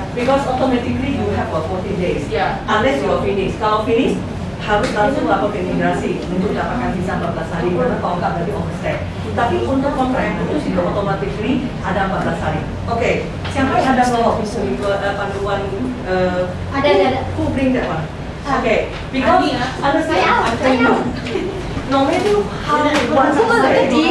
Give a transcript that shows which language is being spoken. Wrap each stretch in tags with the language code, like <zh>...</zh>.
<en>Because automatically you have 14 days. Yeah. Unless you are finish.</en> <id>Kalau finish, harus langsung lapor ke imigrasi untuk dapatkan visa 14 hari. Karena kalau nggak berarti overstay. Tapi untuk kontrak yang putus itu automatically ada 14 hari. Oke, siapa yang ada bawa buku panduan? Ada.</id> <en>Who bring that one? Okay, because honestly, I tell you, no matter how one say,</en>